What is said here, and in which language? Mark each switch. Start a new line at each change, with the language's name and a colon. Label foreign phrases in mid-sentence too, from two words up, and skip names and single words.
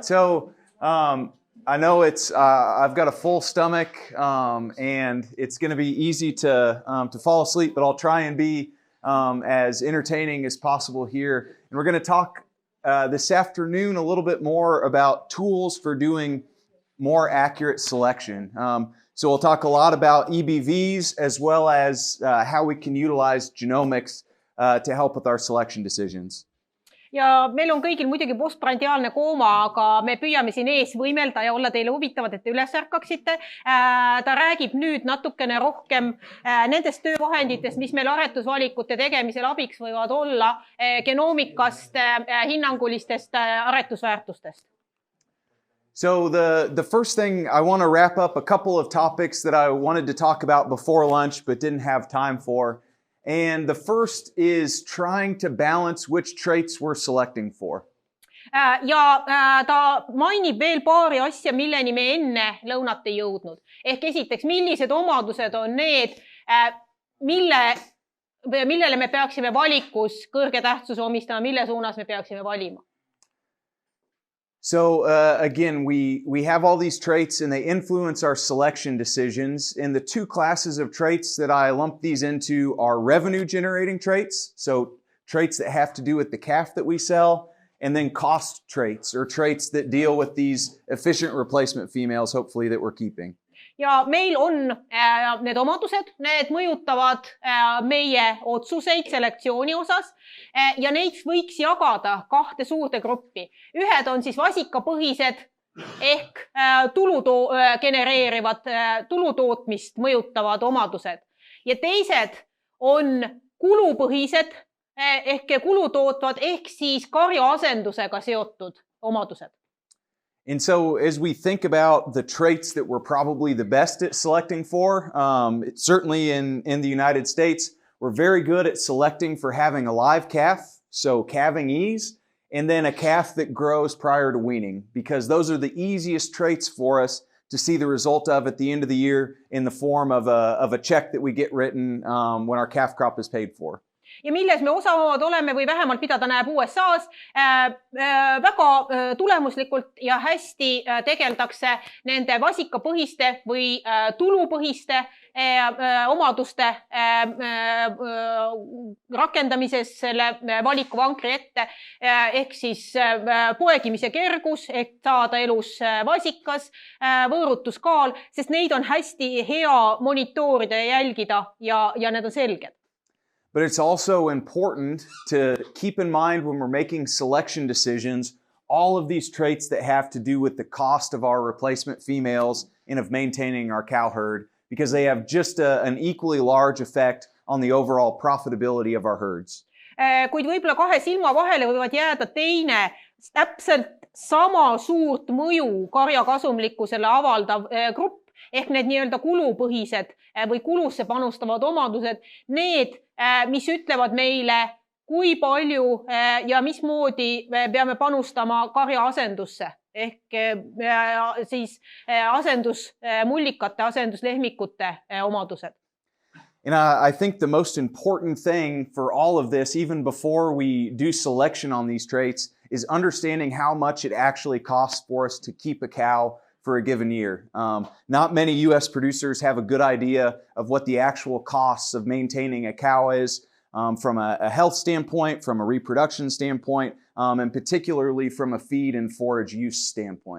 English: So I know it's I've got a full stomach and it's going to be easy to fall asleep, but I'll try and be as entertaining as possible here. And we're going to talk this afternoon a little bit more about tools for doing more accurate selection. So we'll talk a lot about EBVs as well as how we can utilize genomics to help with our selection decisions.
Estonian: Ja meil on kõigil muidugi postprandiaalne kooma, aga me püüame siin ees võimelda ja olla teile huvitavad, et te üles ärkaksite. Ta räägib nüüd natukene rohkem nendest töövahenditest, mis meil aretusvalikute tegemisel abiks võivad olla, genoomikast, hinnangulistest aretusväärtustest.
English: So the first thing, I want to wrap up a couple of topics that I wanted to talk about before lunch but didn't have time for. And the first is trying to balance which traits we're selecting for.
Estonian: Ja ta mainib veel paari asja, milleni me enne lõunat ei jõudnud. Ehk esiteks, millised omadused on need, millele me peaksime valikus kõrge tähtsuse omistama, mille suunas me peaksime valima.
English: So again, we have all these traits and they influence our selection decisions. And the two classes of traits that I lump these into are revenue generating traits. So traits that have to do with the calf that we sell, and then cost traits or traits that deal with these efficient replacement females, hopefully that we're keeping.
Estonian: Ja meil on need omadused, need mõjutavad meie otsuseid selektsiooni osas ja neid võiks jagada kahte suurde gruppi. Ühed on siis vasikapõhised ehk genereerivad tulutootmist mõjutavad omadused ja teised on kulupõhised ehk kulutootvad ehk siis karjaasendusega seotud omadused.
English: And so as we think about the traits that we're probably the best at selecting for, certainly in the United States, we're very good at selecting for having a live calf, so calving ease, and then a calf that grows prior to weaning, because those are the easiest traits for us to see the result of at the end of the year in the form of a check that we get written when our calf crop is paid for.
Estonian: Ja milles me osavad oleme või vähemalt mida ta näeb USA-s, väga tulemuslikult ja hästi tegeldakse nende vasikapõhiste või tulupõhiste omaduste rakendamises selle valikuvankri ette ehk siis poegimise kergus ehk saada elus vasikas, võõrutuskaal, sest neid on hästi hea monitoorida ja jälgida ja need on selged.
English: But it's also important to keep in mind when we're making selection decisions, all of these traits that have to do with the cost of our replacement females and of maintaining our cow herd, because they have just an equally large effect on the overall profitability of our herds.
Estonian: Kuid võib-olla kahe silma vahele võivad jääda teine täpselt sama suurt mõju karja kasumlikkusele avaldav grupp, ehk need nii-öelda kulupõhised või kulusse panustavad omadused, need, mis ütlevad meile, kui palju ja mismoodi peame panustama karja asendusse, ehk siis asendusmullikate, asenduslehmikute omadused.
English: And I think the most important thing for all of this, even before we do selection on these traits, is understanding how much it actually costs for us to keep a cow for a given year. Not many U.S. producers have a good idea of what the actual costs of maintaining a cow is from a health standpoint, from a reproduction standpoint, and particularly from a feed and forage use standpoint.